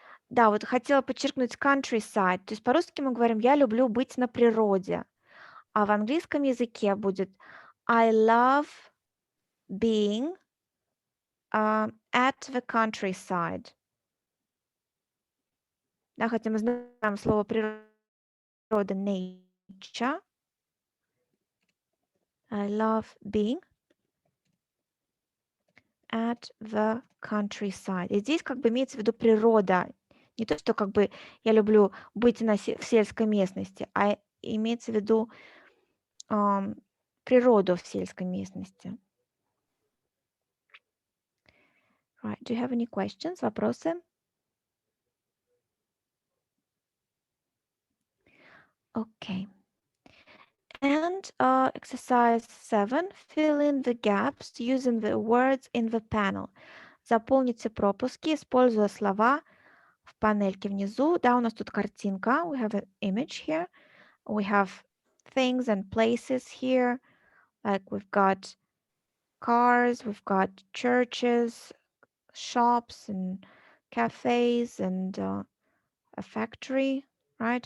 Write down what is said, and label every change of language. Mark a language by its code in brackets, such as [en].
[ru] Да, вот хотела подчеркнуть countryside. То есть по-русски мы говорим «я люблю быть на природе», а в английском языке будет [en] I love being at the countryside. [ru] Да, хотя мы знаем слово природа nature. [en] I love being at the countryside. [ru] И здесь как бы имеется в виду природа. Не то, что как бы я люблю быть в сельской местности, а имеется в виду природу в сельской местности. [en] Right. Do you have any questions? [ru] Вопросы? [en] Okay. And exercise 7. Fill in the gaps using the words in the panel. [ru] Заполните пропуски, используя слова в панельке внизу. Да, у нас тут картинка. [en] We have an image here. We have things and places here. Like we've got cars, we've got churches, shops and cafes and a factory, right?